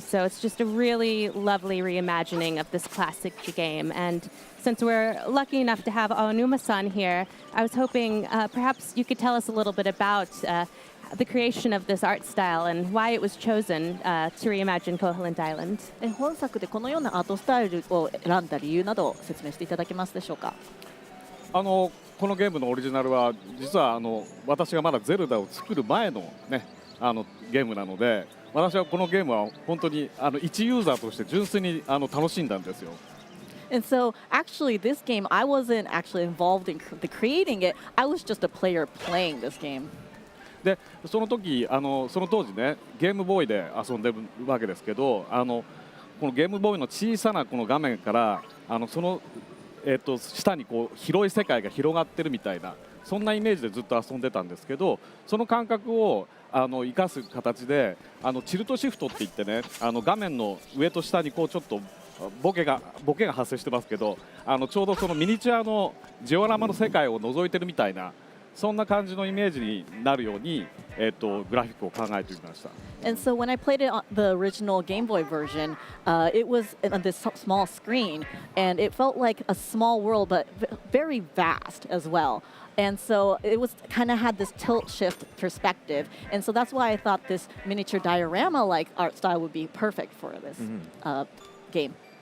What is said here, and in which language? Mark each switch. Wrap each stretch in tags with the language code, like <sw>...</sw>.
<en>So it's just a really lovely reimagining of this classic game. And since we're lucky enough to have Aonuma-san here, I was hoping perhaps you could tell us a little bit about the creation of this art style and why it was chosen to reimagine Koholint Island.</en> <ja>本作でこのようなアートスタイルを選んだ理由などを説明していただけますでしょうか。このゲームのオリジナルは実は私がまだゼルダを作る前のねゲームなので、私はこのゲームは本当に一ユーザーとして純粋に楽しんだんですよ。</ja> <en>And so, actually, this game, I wasn't actually involved in creating it. I was just a player playing this game.</en> <ja>で、その時その当時ね、ゲームボーイで遊んでるわけですけど、このゲームボーイの小さなこの画面からその下にこう広い世界が広がってるみたいな、そんなイメージでずっと遊んでたんですけど、その感覚を生かす形でチルトシフトって言ってね、画面の上と下にこうちょっとボケが発生してますけど、ちょうどそのミニチュアのジオラマの世界を覗いてるみたいな、そんな感じのイメージになるようにグラフィックを考えてみました。</ja> <en>And so when I played it on the original Game Boy version, it was on this small screen, and it felt like a small world, but very vast as well. And so it was kind of had this tilt shift perspective, and so that's why I thought this miniature diorama-like art style would be perfect for this game.</en>